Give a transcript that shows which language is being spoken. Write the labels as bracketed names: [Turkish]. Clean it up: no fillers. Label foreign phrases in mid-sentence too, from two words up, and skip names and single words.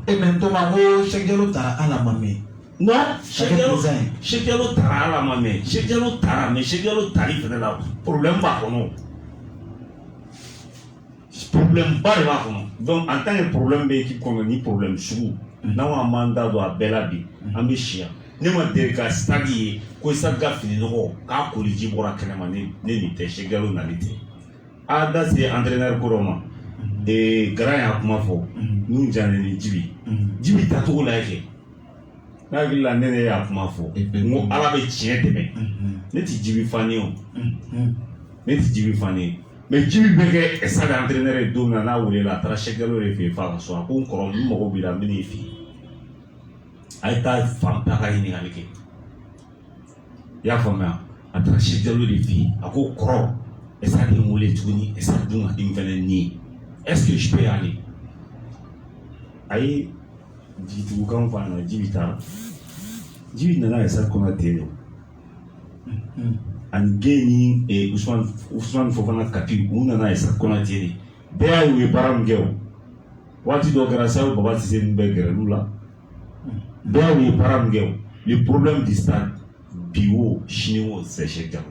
[Bambara] mais toma ko Cheikh Diallo taara ala ma mɛn non Cheikh Diallo taara ala ma mɛn Cheikh Diallo taara mais Cheikh Diallo tali fɛnɛ la problème b'a kɔnɔ problème ba de b'a kɔnɔ [French] donc en tant que [Bambara] problème bɛ équipe kɔnɔ ni problème sugu n'anw an b'an da don a bɛɛ la bi an bɛ si yan ne ma deli ka stade ye ko stade ka fini nɔgɔ k'a koliji bɔra kɛnɛma ne nin tɛ Cheikh Diallo nali tɛ a da se entraîneur ko dɔ ma Garan y'a kuma fɔ n'u jaanen ni Jibi tacogo la kɛ ne hakili la ne y'a kuma fɔ n ko ala bɛ tiɲɛ dɛmɛ ne tɛ Jibi fan ye o ne tɛ Jibi fan ye mais Jibi bɛ kɛ stade entraîneur ye don min na n'a welela a taara Cheikh Diallo de fɛ yen f'a ka so a ko n kɔrɔ n mago b'i la n bɛ n'i fɛ yen a ye taa fan bɛɛ ka ɲininkali kɛ i y'a faamuya a taara Cheikh Diallo de fɛ yen a ko kɔrɔ [French] est-ce que [Bambara] a bɛ n wele tuguni [French] est-ce que [Bambara] a dun ka di n fɛnɛ ni [French] est-ce que je peux y aller [Bambara] a ye jigitugukan fɔ a nana Jibi taara Jibi nana stade kɔnɔ ten de ani Gueye ni Ousmane Fofana Kapi u nana stade kɔnɔ ten de bɛɛ y'a ye u ye baara min kɛ o waati dɔ kɛra Sayo Baba Cissé ninnu bɛɛ gɛrɛl'u la bɛɛ y'a ye baara min kɛ o le [French] problème du stade [Bambara] bi o sini o c'est Cheikh Diallo.